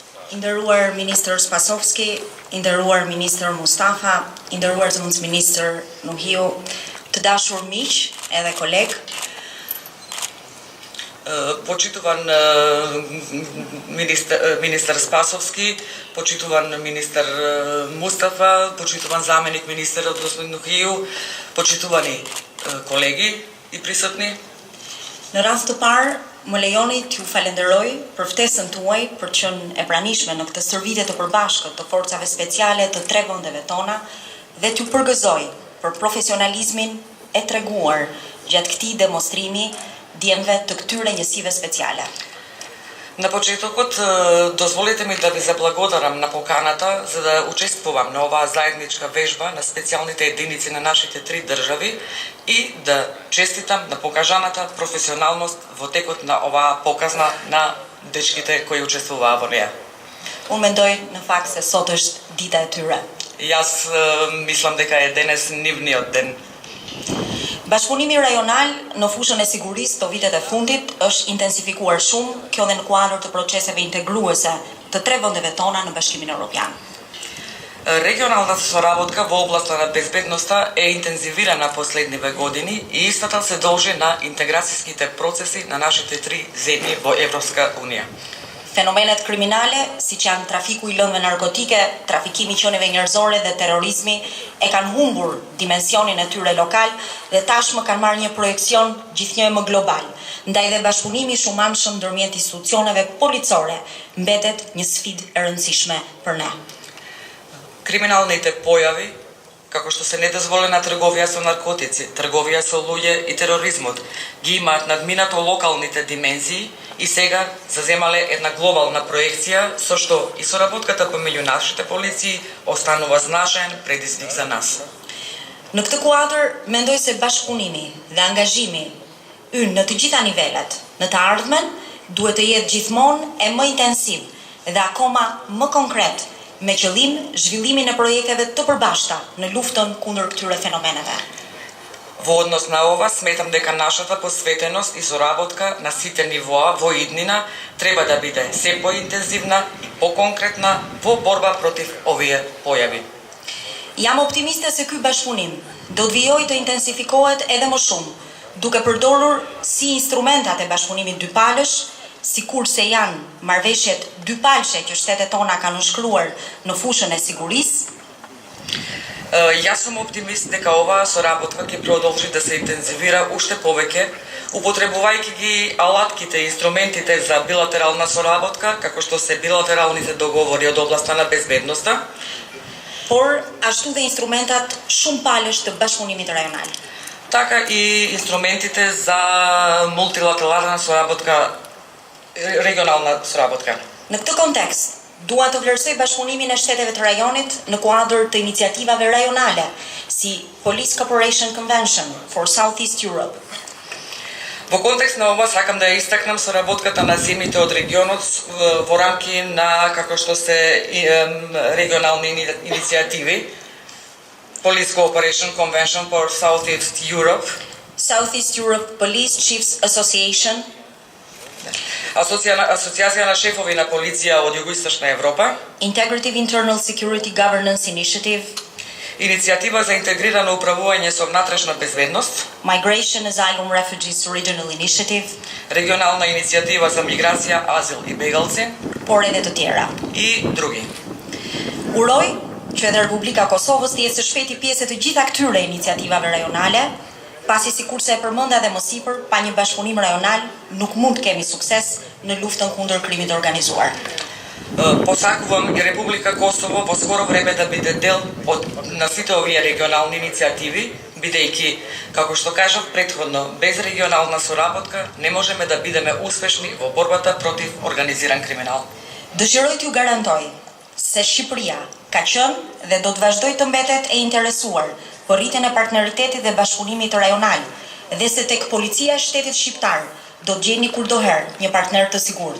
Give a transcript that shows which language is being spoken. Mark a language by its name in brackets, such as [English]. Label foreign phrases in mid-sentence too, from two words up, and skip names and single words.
[Albanian] I nderuar Ministër Spasovski, i nderuar Ministër Mustafa, i nderuar Zëvendësministër Nuhiu, të dashur miq edhe koleg. [Macedonian] Почитуван министер Спасовски, почитуван министер Мустафа, почитуван заменик министерот господин Нухиu, почитувани колеги и присутни. [Albanian] Në rast të parë, më lejoni t'ju falenderoj për ftesën tuaj për qenë e pranishme në këtë stërvitje të përbashkët të forcave speciale të tre vendeve tona dhe t'ju përgëzoj për profesionalizmin e treguar gjatë këtij demonstrimi djemve të këtyre njësive speciale. [Macedonian] На почетокот дозволете ми да ви заблагодарам на поканата за да учествувам на оваа заедничка вежба на специјалните единици на нашите три држави и да честитам на покажаната професионалност во текот на оваа показна на дечките кои учествуваа во неа. [Albanian] Unë mendoj në fakt se sot është dita e tyre. [Macedonian] Јас мислам дека е денес нивниот ден. [Albanian] Bashkëpunimi rajonal në fushën e sigurisë të vitet e fundit është intensifikuar shumë, kjo dhe në kuadër të proceseve integruese të tre vendeve tona në Bashkimin Evropian. [Macedonian] Регионалната соработка во областа на безбедноста е интензивирана последниве години и истата се должи на интеграцијските процеси на нашите три земји во Европска Унија. [Albanian] Fenomenet kriminale, si që janë trafiku i lëndëve narkotike, trafikimi i qenieve njerëzore dhe terrorizmi, e kanë humbur dimensionin e tyre lokal dhe tashmë kanë marrë një projekcion gjithnjë më global. Ndaj dhe bashkëpunimi shumamshëm ndërmjet institucioneve policore mbetet një sfidë e rëndësishme për ne. [Macedonian] Криминалните појави, како што се недозволена трговија со наркотици, трговија со луѓе и тероризмот, ги имаат надминато локалните димензии и сега заземале една глобална проекција, со што и соработката помеѓу нашите полиции останува значаен предизвик за нас. [Albanian] Në këtë kuadër, mendoj se bashkëpunimi dhe angazhimi ynë në të gjitha nivelet, në të ardhmen, duhet të jetë gjithmonë e më intensiv dhe akoma më konkret, me qëllim zhvillimin e projekteve të përbashkëta në luftën kundër këtyre fenomeneve. [Macedonian] Во однос на ова, сметам дека нашата посветеност и соработка на сите нивоа во иднина треба да биде се поинтензивна и поконкретна во борба против овие појави. [Albanian] Jam optimiste se ky bashkëpunim do të vijojë të intensifikohet edhe më shumë, duke përdorur si instrumentat e bashkëpunimit dypalësh, sikurse janë marrëveshjet dypalëshe që shtetet tona kanë nënshkruar në fushën e sigurisë. [Macedonian] Јас сум оптимист дека оваа соработка ќе продолжи да се интензивира уште повеќе, употребувајќи ги алатките и инструментите за билатерална соработка, како што се билатералните договори од областа на безбедноста, [Albanian] por ashtu dhe instrumentat shumë palësh të bashkëpunimit rajonal. [Macedonian] Така и инструментите за мултилатерална соработка, регионална соработка. [Albanian] Në këtë kontekst, dua të vlerësoj bashkëpunimin e shteteve të rajonit në kuadër të iniciativave rajonale, si Police Cooperation Convention for Southeast Europe. [Macedonian] Во контекст на ова сакам да истакнам соработката на земјите од регионот во рамки на како што се регионални иницијативи, Police Cooperation Convention for Southeast Europe, Southeast Europe Police Chiefs Association, Асоцијација на шефови на полиција од Југоисточна Европа, Integrative Internal Security Governance Initiative, Иницијатива за интегрирано управување со внатрешна безбедност, Migration Asylum Refugees Regional Initiative, Регионална иницијатива за миграција, азил и бегалци, [Albanian] por edhe të tjera. [Macedonian] И други. [Albanian] Uroj që edhe Republika Kosovës të jetë së shpejti pjesë të gjitha këtyre iniciativave rajonale, pasi sikurse e përmenda dhe më sipër, pa një bashkëpunim rajonal nuk mund të kemi sukses në luftën kundër krimit të organizuar. [Macedonian] Посакувам и Република Косово во скоро време да биде дел од на сите овие регионални иницијативи, бидејќи, како што кажав претходно, без регионална соработка не можеме да бидеме успешни во борбата против организиран криминал. [Albanian] Dëshiroj t'ju garantoj se Shqipëria ka qenë dhe do të vazhdojë të mbetet e interesuar për rritjen e partneritetit dhe bashkëpunimit rajonal, dhe se tek policia e shtetit shqiptar do të gjeni kurdoherë një partner të sigurt.